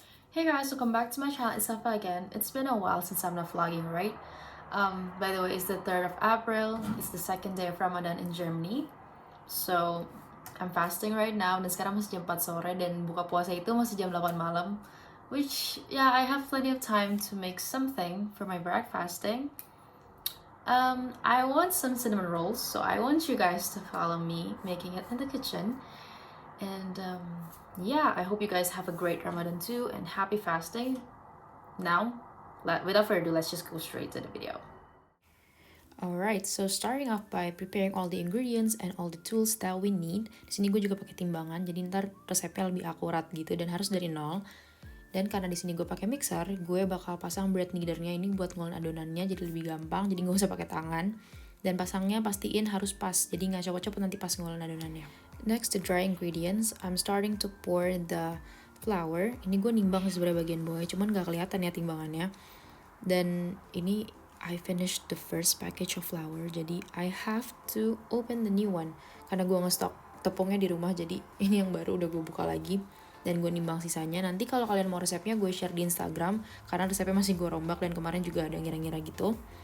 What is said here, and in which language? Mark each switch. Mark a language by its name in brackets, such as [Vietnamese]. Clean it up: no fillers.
[English] Hey guys, welcome back to my channel. It's Safa again. It's been a while since I'm not vlogging, right? By the way, it's the 3rd of April. It's the second day of Ramadan in Germany. So, I'm fasting right now. [Indonesian] Dan sekarang masih jam 4 sore dan buka puasa itu masih jam 8 malam. [English] Which, yeah, I have plenty of time to make something for my breakfasting. I want some cinnamon rolls, so I want you guys to follow me making it in the kitchen. And yeah, I hope you guys have a great Ramadan too and happy fasting. Now, without further ado, let's just go straight to the video. Alright, so starting off by preparing all the ingredients and all the tools that we need. [Indonesian] Di sini gue juga pakai timbangan, jadi ntar resepnya lebih akurat gitu dan harus dari nol. Dan karena di sini gue pakai mixer, gue bakal pasang bread knidernya ini buat ngulin adonannya jadi lebih gampang, jadi nggak usah pakai tangan. Dan pasangnya pastiin harus pas, jadi nggak copot-copot nanti pas ngulin adonannya. [English] Next, the dry ingredients. I'm starting to pour the flour. [Indonesian] Ini gue nimbang sebenarnya bagian bawah, cuman nggak kelihatan ya timbangannya. Dan ini [English] I finished the first package of flour, [Indonesian] jadi [English] I have to open the new one. [Indonesian] Karena gue ngestok tepungnya di rumah, jadi ini yang baru udah gue buka lagi. Dan gue nimbang sisanya. Nanti kalau kalian mau resepnya gue share di Instagram, karena resepnya masih gue rombak dan kemarin juga ada ngira-ngira gitu.